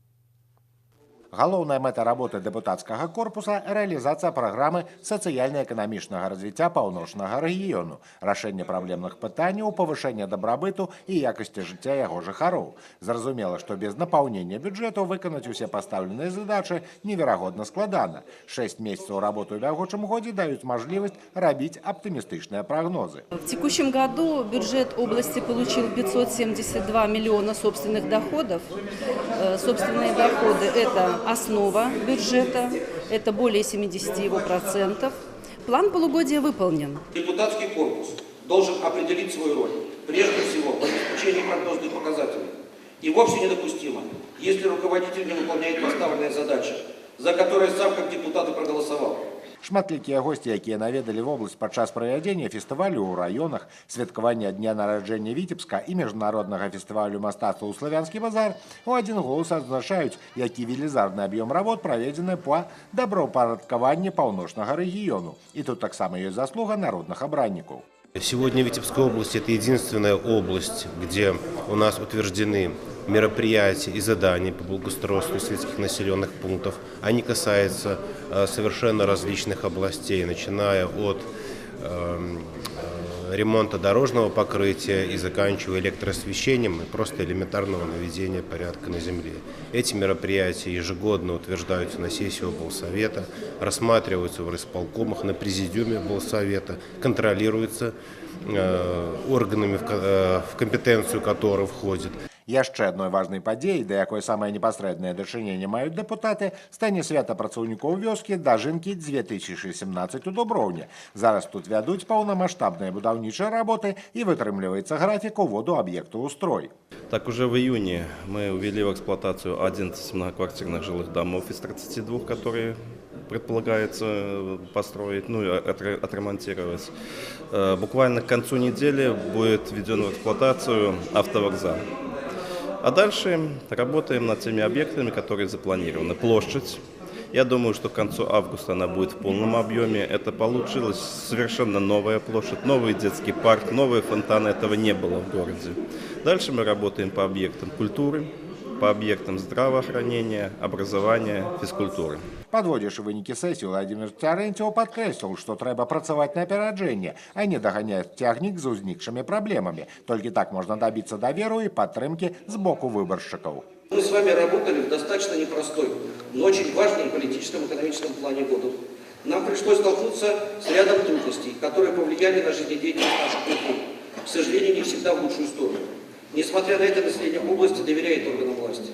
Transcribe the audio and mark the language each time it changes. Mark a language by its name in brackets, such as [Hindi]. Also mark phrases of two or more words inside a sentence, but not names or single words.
[Belarusian] Галоўная мэта работы дэпутацкага корпуса – рэалізацыя праграмы сацыяльна-эканамічнага развіцця паўночнага рэгіёну, рашэнне праблемных пытанняў, павышэнне дабрабыту і якасці жыцця яго жыхароў. Зразумела, што без напаўнення бюджэту выканаць усе пастаўленыя задачы неверагодна складана. 6 месяцаў работы ў бягучым годзе даюць мажлівасць рабіць аптымістычныя прогнозы. [Russian] В текущем году бюджет области получил 572 миллиона собственных доходов. Собственные доходы – это основа бюджета, это более 70%. План полугодия выполнен. Депутатский корпус должен определить свою роль, прежде всего в обеспечении прогнозных показателей. И вовсе недопустимо, если руководитель не выполняет поставленные задачи, за которые сам как депутат и проголосовал. [Belarusian] Шматлікія госці, якія наведалі вобласць падчас правядзення фестывалю ў раёнах, святкавання дня нараджэння Віцебска і міжнароднага фестывалю мастацтва ў Славянскі базар, у адзін голас адзначаюць, які велізарны аб'ём работ праведзены па добраўпарадкаванні паўночнага рэгіёну. І тут таксама ёсць заслуга народных абраннікаў. [Russian] Сегодня Витебская область – это единственная область, где у нас утверждены мероприятия и задания по благоустройству сельских населенных пунктов. Они касаются совершенно различных областей, начиная от ремонта дорожного покрытия и заканчивая электроосвещением и просто элементарного наведения порядка на земле. Эти мероприятия ежегодно утверждаются на сессии облсовета, рассматриваются в райисполкомах, на президиуме облсовета, контролируются органами, в компетенцию которых входит. [Belarusian] Яшчэ адной важнай падзеяй, да якой самае непасрэднае дачыненне маюць дэпутаты, стане свята працаўнікоў вёскі Дажынкі 2017 у Дуброўні. Зараз тут вядуць паўнамаштабныя будаўнічыя работы і вытрымліваецца графік уводу аб'екту ў строй. [Russian] Так, уже в июне мы увели в эксплуатацию 11 многоквартирных жилых домов из 32, которые предполагается построить, ну и отремонтировать. Буквально к концу недели будет введен в эксплуатацию автовокзал. А дальше работаем над теми объектами, которые запланированы. Площадь. Я думаю, что к концу августа она будет в полном объеме. Это получилась совершенно новая площадь, новый детский парк, новые фонтаны. Этого не было в городе. Дальше мы работаем по объектам культуры, по объектам здравоохранения, образования, физкультуры. [Belarusian] Падводзячы вынікі сесіі, Владимир Цярэнцеў падкрэсліў, што трэба працаваць на апераджэнне, а не даганяць цягнік з узнікшымі праблемамі. Толькі так можна дабіцца даверу і падтрымкі з боку выбаршчыкаў. [Russian] Мы с вами работали в достаточно непростой, но очень важный в политическом и экономическом плане года. Нам пришлось столкнуться с рядом трудностей, которые повлияли на жизнедеятельность наших людей. К сожалению, не всегда в лучшую сторону. Несмотря на это, население области доверяет органам власти.